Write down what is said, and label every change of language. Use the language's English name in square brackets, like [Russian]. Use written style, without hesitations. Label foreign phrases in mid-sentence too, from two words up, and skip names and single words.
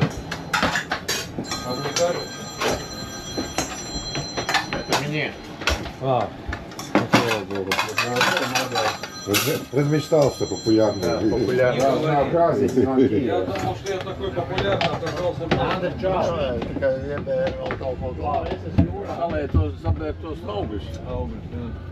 [Russian] А мне кажется. Это мне. А, ну слава богу. Размечтался популярный. Я думал, что я такой популярный, оказался. [Latvian] Āda čāra, tikai iebēra vēl kaut ko klāt. Salētos, sabērtos augus. Augus, jā.